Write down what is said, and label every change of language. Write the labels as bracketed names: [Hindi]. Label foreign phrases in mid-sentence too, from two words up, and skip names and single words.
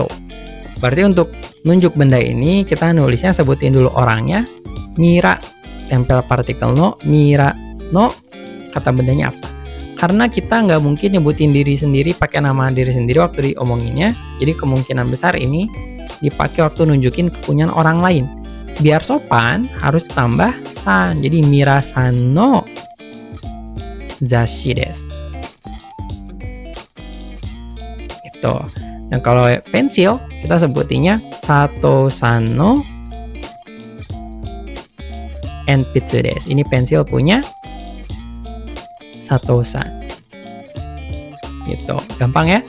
[Indonesian] Berarti untuk nunjuk benda ini kita nulisnya sebutin dulu orangnya, Mira, tempel partikel no, Mira no, kata bendanya apa. Karena kita nggak mungkin nyebutin diri sendiri pakai nama diri sendiri waktu diomonginnya, jadi kemungkinan besar ini dipakai waktu nunjukin kepunyaan orang lain. Biar sopan harus tambah san, jadi [Japanese] Mira さんの 雑誌です. [Indonesian] Gitu. Dan kalau pensil kita sebutinnya [Japanese] Sato さんの 鉛筆です. [Indonesian] Ini pensil punya Sato-san. Gitu. Gampang ya?